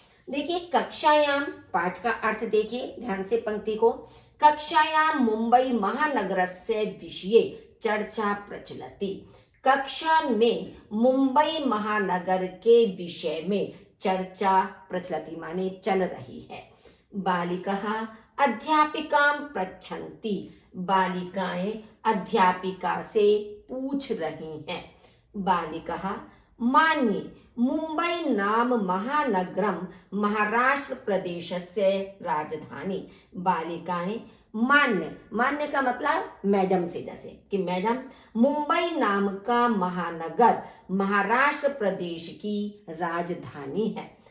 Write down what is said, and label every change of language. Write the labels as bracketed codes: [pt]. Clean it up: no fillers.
[hi] देखिए, कक्षायाम पाठ का अर्थ देखिए ध्यान से पंक्ति को। [sa] कक्षायाम मुंबई महानगरस्य विषये चर्चा प्रचलति। [hi] कक्षा में मुंबई महानगर के विषय में चर्चा प्रचलति माने चल रही है। [sa] बालिकाः अध्यापिकां पृच्छन्ति। [hi] बालिकाएं अध्यापिका से पूछ रही हैं। [sa] बालिकाः मान्ये मुंबई नाम महानगरम महाराष्ट्र प्रदेशस्य राजधानी। [hi] बालिकाएं मान्य का मतलब मैडम से, जैसे कि मैडम, मुंबई नाम का महानगर महाराष्ट्र प्रदेश की राजधानी है।